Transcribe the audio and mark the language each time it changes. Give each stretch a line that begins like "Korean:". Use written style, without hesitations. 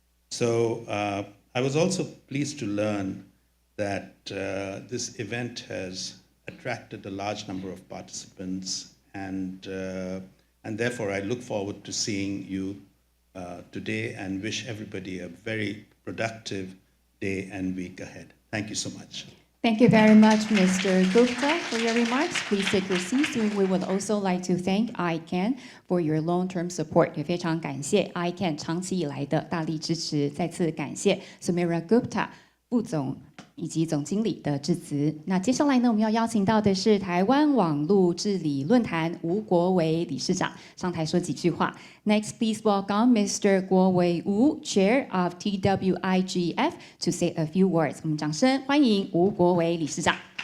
English: So I was also pleased to learn that this event has attracted a large number of participants, and therefore I look forward to seeing you today and wish everybody a very productive day and week ahead. Thank you so much. Thank you very much, Mr. Gupta, for your remarks. Please take your seats. We would also like to thank ICANN for your long-term support.
Chinese: 也非常感谢 ICANN 长期以来的大力支持。再次感谢 Samira Gupta 副总以及总经理的致辞。那接下来呢，我们要邀请到的是台湾网络治理论坛吴国维理事长上台说几句话。
English: Next, please welcome Mr. 郭维吴 Chair of TWIGF, to say a few words.
Chinese: 我们掌声欢迎吴国维理事长。